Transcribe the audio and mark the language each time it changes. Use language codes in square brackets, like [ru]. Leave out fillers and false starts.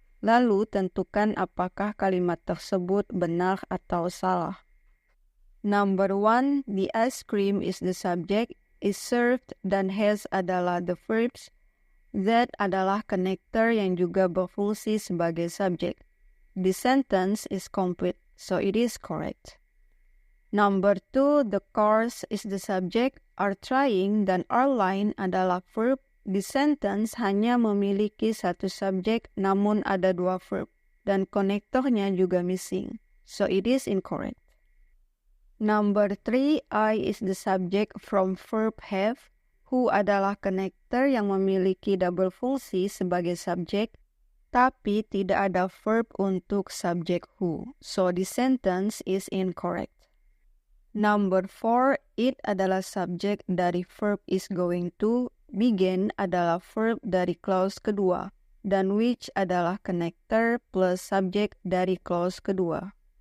[id] Lalu tentukan apakah kalimat tersebut benar atau salah. [en] Number 1, the ice cream is the subject, is served [id] dan has adalah [en] the verbs, that [id] adalah konektor yang juga berfungsi sebagai subjek. [en] The sentence is complete, so it is correct. Number 2, the cars is the subject, are trying [id] dan are line adalah verb. [en] The sentence [id] hanya memiliki satu subjek namun ada dua verb dan konektornya juga missing, [en] so it is incorrect. Number 3, I is the subject from verb have. [id] Who adalah konektor yang memiliki double fungsi sebagai subjek, tapi tidak ada verb untuk subjek who, [en] so the sentence is incorrect. Number 4, it [id] adalah subjek dari [en] verb is going to, begin [id] adalah verb dari [en] clause kedua, [id] dan which adalah [en] connector plus subjek dari clause kedua.